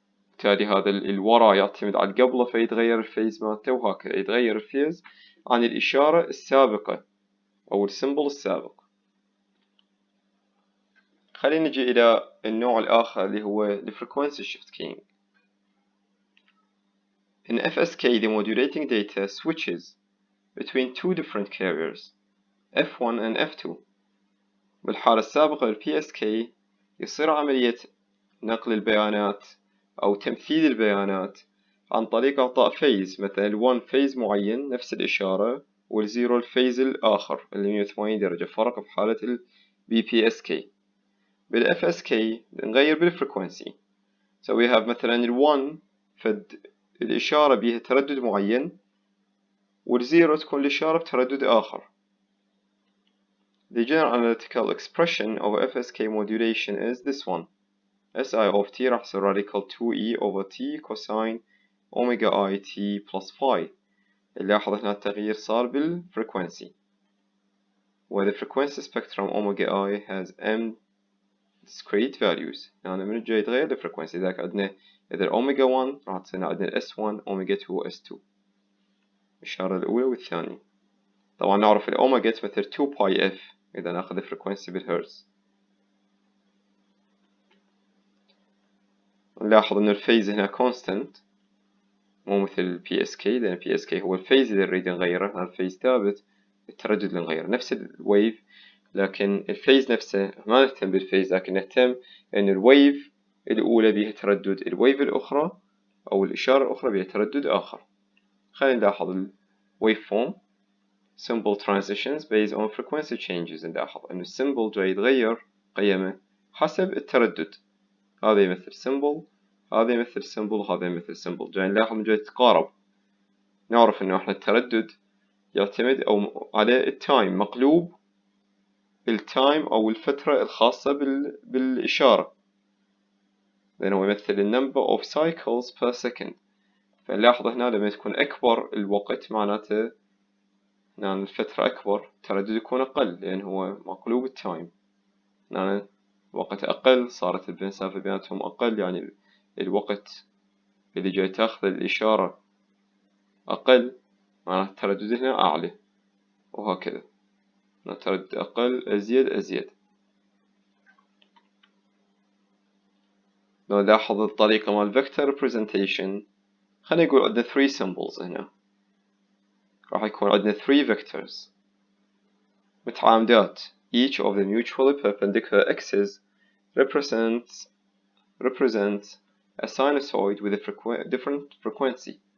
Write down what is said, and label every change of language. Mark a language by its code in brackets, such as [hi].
[ar] بالتالي هذا الوراء يعتمد على قبله فيتغير الفيز مالته، وهكذا يتغير الفيز عن الإشارة السابقة أو السمبل السابق. خلينا نجي إلى النوع الآخر اللي هو ال Frequency Shift Keying. [en] In FSK, the modulating data switches between two different carriers, F1 and F2. [ar] بالحالة السابقة ال PSK يصير عملية نقل البيانات أو تمثيل البيانات عن طريق إعطاء فيز، مثلا ال1 فيز معين نفس الإشارة، وال0 الفيز الآخر اللي 180 درجة، فرق في حالة ال BPSK. بال FSK نغير بالفريكونسي. [en] So we have [ar] مثلا ال1 فد الإشارة بها تردد معين، وال0 تكون الإشارة بتردد آخر. [en] The general analytical expression of FSK modulation is this one. SI of T [ar] راح يصير [en] radical 2E over T cosine omega I T plus phi. [ar] نلاحظ هنا التغيير صار بالفريكونسي. [en] where the frequency spectrum omega I has M discrete values. [ar] يعني من الجاي يتغير الفريكونسي. ذاك عندنا إذا omega 1 راح تصير عندنا S1 omega 2 S2. الإشارة الأولى والثانية. طبعا نعرف الأوميجا تمثل 2 باي F إذا ناخذ الفريكونسي بالهرتز. ونلاحظ إنه الفيز هنا constant مو مثل PSK، لأن PSK هو الفيز اللي نريد نغيره، هذا الفيز ثابت، التردد اللي نغيره نفس الويف، لكن الفيز نفسه ما نهتم بالفيز، لكن نهتم إن الويف الأولى بها تردد، الويف الأخرى أو الإشارة الأخرى بها تردد آخر. خلينا نلاحظ ال [en] waveform symbol transitions based on frequency changes. [ar] نلاحظ إنه السيمبل جاي يتغير قيمه حسب التردد، هذا يمثل symbol، هذا يمثل symbol، هذا يمثل symbol. جاي نلاحظ إنه جاي يتقارب، نعرف إنه إحنا التردد يعتمد أو على التايم، مقلوب التايم أو الفترة الخاصة بالإشارة، لأنه يمثل ال number of cycles per second. فنلاحظ هنا لما تكون أكبر الوقت معناته يعني الفترة أكبر، التردد يكون أقل لأن هو مقلوب التايم، يعني الوقت أقل صارت المسافة بيناتهم أقل، يعني الوقت اللي جاي تاخذ الإشارة أقل معناته التردد هنا أعلى، وهكذا التردد أقل أزيد أزيد. لو نلاحظ الطريقة مال vector representation، خلينا نقول عندنا 3 symbols هنا، راح يكون عندنا 3 vectors متعامدات، [en] each of the mutually perpendicular axes represents a sinusoid with a different frequency.